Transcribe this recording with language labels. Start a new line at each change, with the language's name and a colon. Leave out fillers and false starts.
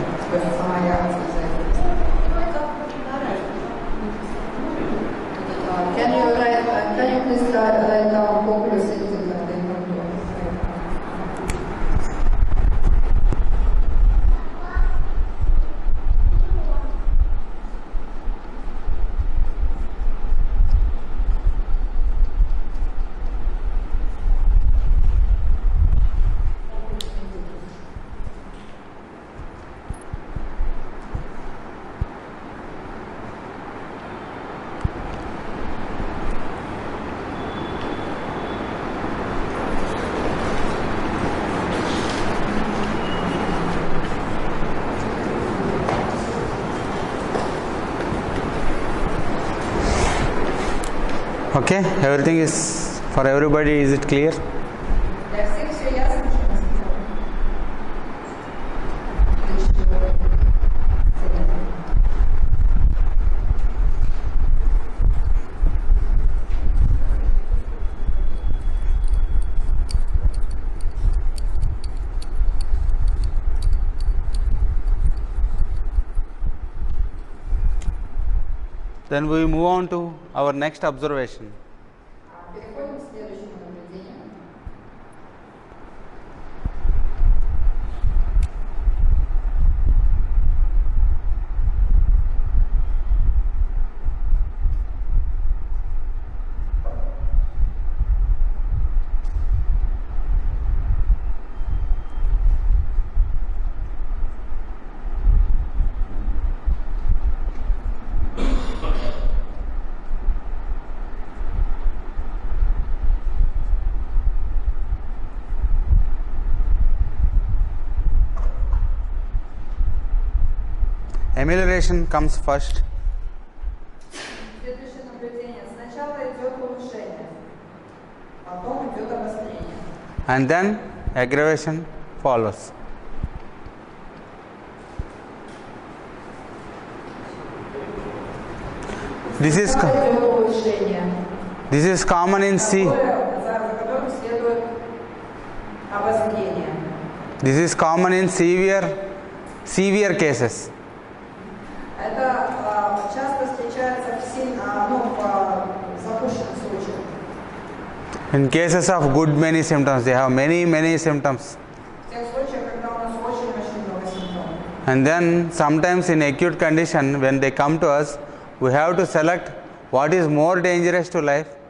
Russian: То есть сама реакция зависит.
English: Can you please write down populus indica and then come to us? Okay? Everything is for everybody, is it clear?
Russian: Для всех все ясно, что мы сказали.
English: Then we move on to our next observation.
Russian: Переходим к следующему наблюдению.
English: Amelioration comes first,
Russian: Следующее наблюдение. Сначала идет улучшение, потом идет обострение.
English: and then aggravation follows. This is
Russian: Сначала идет улучшение,
English: common in C.
Russian: за которым следует обострение.
English: This is common in severe cases.
Russian: Это часто встречается в запущенных случаях.
English: In cases of good many symptoms, they have many symptoms.
Russian: В тех случаях, когда у нас очень-очень много симптомов.
English: And then sometimes in acute condition, when they come to us, we have to select what is more dangerous to life.